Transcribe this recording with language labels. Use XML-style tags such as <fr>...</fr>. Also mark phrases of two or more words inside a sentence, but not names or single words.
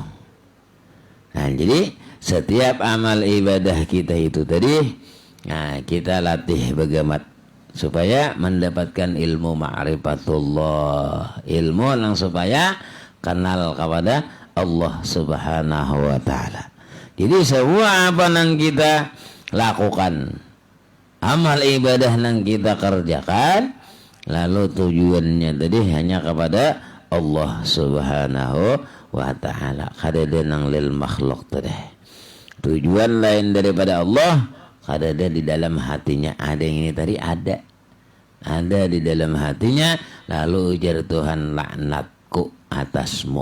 <id>Jadi setiap amal ibadah kita itu tadi, kita latih bagaimana supaya mendapatkan ilmu ma'rifatullah, ilmu yang supaya kenal kepada Allah</id> <ar>سبحانه وتعالى.</ar> <id>Jadi semua apa yang kita lakukan, amal ibadah yang kita kerjakan, lalu tujuannya tadi hanya kepada Allah</id> <ar>سبحانه وتعالى.</ar> <bjn>Kada nang lil makhluk tadi. Tujuan lain daripada Allah, kada ada di dalam hatinya.</bjn> <id>Ada yang ini tadi ada di dalam hatinya. Lalu ujar Tuhan, laknatku atasmu.</id>